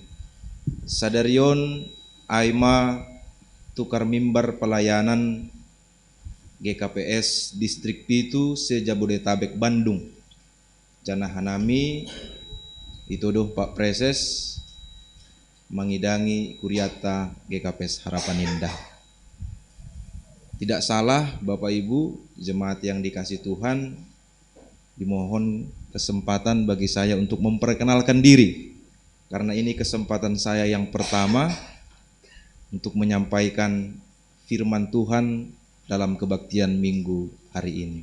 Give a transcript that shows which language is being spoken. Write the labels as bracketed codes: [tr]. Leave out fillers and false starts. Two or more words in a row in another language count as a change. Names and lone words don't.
[bts] Sadarion aima [id] tukar mimbar pelayanan [bts] GKPS Distrik Pitu se Jabodetabek Bandung. Jana hanami ituduh Pak Preses mengidangi kuriata GKPS Harapan Indah. [id] Tidak salah Bapak Ibu jemaat yang dikasih Tuhan, dimohon kesempatan bagi saya untuk memperkenalkan diri. Karena ini kesempatan saya yang pertama untuk menyampaikan firman Tuhan dalam kebaktian minggu hari ini.